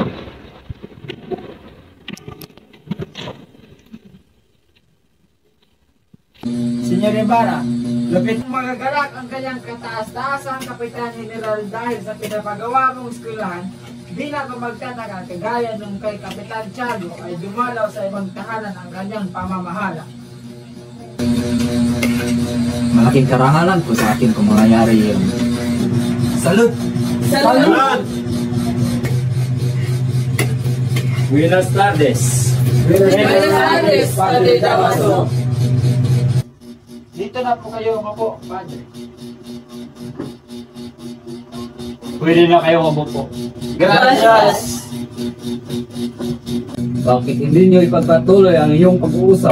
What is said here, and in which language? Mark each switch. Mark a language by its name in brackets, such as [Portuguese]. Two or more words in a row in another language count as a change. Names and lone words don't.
[Filipino] Senyor Ibarra, lapit mong magagalak ang kanyang kataas-taasang Kapitan General dahil sa pinapagawa mong eskwelahan, di na ko magtataka kagaya nung kay Kapitan Tiago ay dumalaw sa ibang tahanan ang kanyang pamamahala. Malaking karangalan po sa akin kung mangyayari yun. [Spanish] Salud! Salud! Buenas tardes. Buenas tardes, Padre Damaso. [Filipino] Dito na po kayo, mapo, Padre. Pwede na kayo mabupo. [Spanish] Gracias! [Filipino] Bakit hindi niyo ipagpatuloy ang iyong pag-uusap?